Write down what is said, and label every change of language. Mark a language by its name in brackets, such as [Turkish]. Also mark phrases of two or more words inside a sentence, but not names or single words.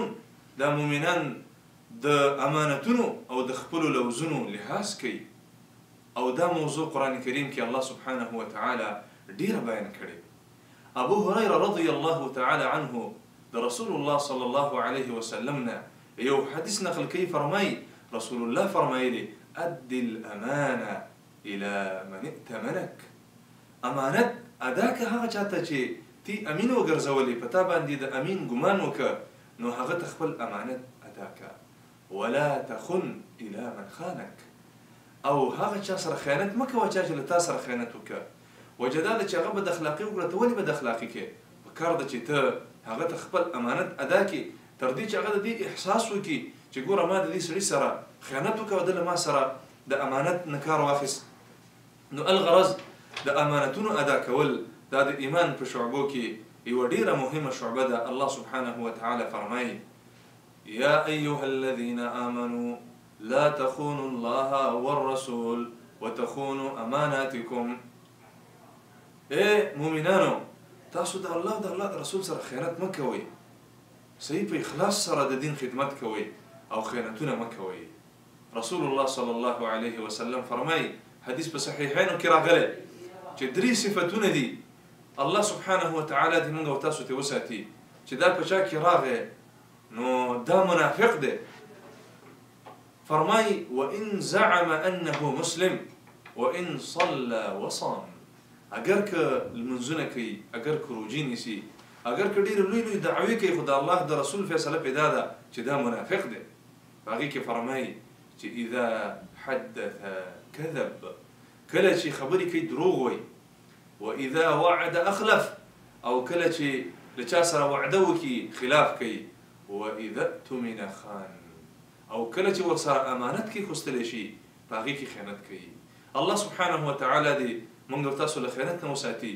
[Pashto] دا مؤمنان د امانتونو او د خپلو لوزونو لحاظ کوي، او دا موضوع قرآن کریم کې الله [Arabic] سبحانه وتعالی [Pashto] ډیره بیان کړې. ابو هريره [Arabic] رضی الله تعالی عنه [Pashto] د رسول الله [Arabic] صلی الله علیه وسلم [Pashto] نه یو حدیث نقل کوي، فرمایي رسول الله فرمایلی: [Arabic] ادِ الامانه الى من ائتمنک. [Pashto] امانت ادا که هغه چاته چې تی امین وګرځولې، په تا باندې د امین ګمان وکړه، نو هغه ته خپل امانت ادا که. [Arabic] ولا تخن الى من خانک، [Pashto] او هغه چا سره خیانت مه کوه چا چې له تا سره خیانت وکړه. وجه دا ده چې هغه بد اخلاقي وکړه، ته ولې بد اخلاقي کوې؟ پکار ده چې ته هغه ته خپل امانت ادا کړي، تر دې چې هغه د دې احساس وکړي چې ګوره ما د دې سړي سره خیانت وکړه او ده له ما سره د امانت نه کار واخیست. نو الغرض د امانتونو ادا کول دا د ایمان په شعبو کې یوه ډېره مهمه شعبه ده. [Arabic] الله سبحانه وتعالی فرمایي: یا ایها الذین آمنوا لا تخونوا الله والرسول وتخونوا اماناتکم. [Pashto] ای مؤمنانو، تاسو د الله د رسول سره خیانت مه کوئ، صحیح په اخلاص سره د دین خدمت کوئ او خیانتونه مه کوئ. رسول الله [Arabic] صلی الله علیه وسلم [Pashto] فرمایي، حدیث په صحیحینو کې راغلی چې 3 صفتونه دي الله [Arabic] سبحانه وتعالی [Pashto] دې موږ او تاسو ته وساتي چې دا په چا کې راغی نو دا منافق دی. فرمایي: [Arabic] وان زعم انه مسلم وان صلى وصام. [Pashto] اگر که لمنځونه کوي، اگر که روژې نیسي، اگر که ډېرې لوی لوی دعوې کوي، خو د الله د رسول فیصله پیدا ده چې دا منافق دی. په هغې کې فرمایي چې [Arabic] اذا حدث كذب، [Pashto] کله چې خبرې کوي دروغ وایي، [Arabic] واذا وعد اخلف، [Pashto] او کله چې له چا سره وعده وکړي خلاف کوي، [Arabic] واذا اؤتمن خان، [Pashto] او کله چې ورسره امانت کې خوستلی شي په هغې کې خیانت کوي. الله [Arabic] سبحانه وتعالی [Pashto] دې موږ او تاسو له خیانت نه وساتي.